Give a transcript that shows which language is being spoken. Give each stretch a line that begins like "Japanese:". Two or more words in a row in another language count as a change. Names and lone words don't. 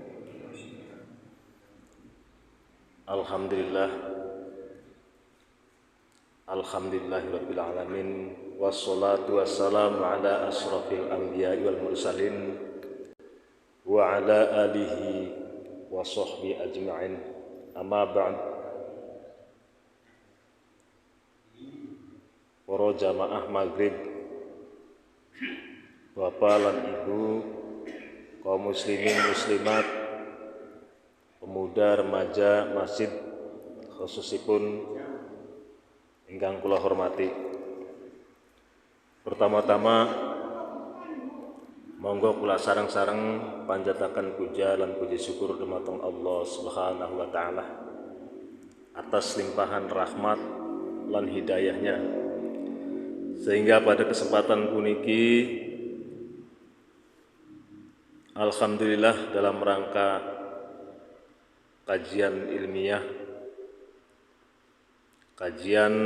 Arabic: الحمد لله، الحمد لله رب العالمين، والصلاة والسلام على أشرف الأنبياء والمرسلين وعلى آله وصحبه أجمعين. أما بعد.
Javanese: Para jamaah maghrib, bapak lan ibu, kaum muslimin muslimat, pemuda remaja masjid khususipun ingkang kula hormati. Pertama-tama monggo kula sareng-sareng panjataken puja lan puji syukur dumateng Allah
Arabic: سبحانه وتعالى
Indonesian: atas limpahan rahmat
Javanese: lan hidayahnya,
Indonesian: sehingga pada kesempatan
Javanese: puniki alhamdulillah
Indonesian: dalam rangka kajian ilmiah, kajian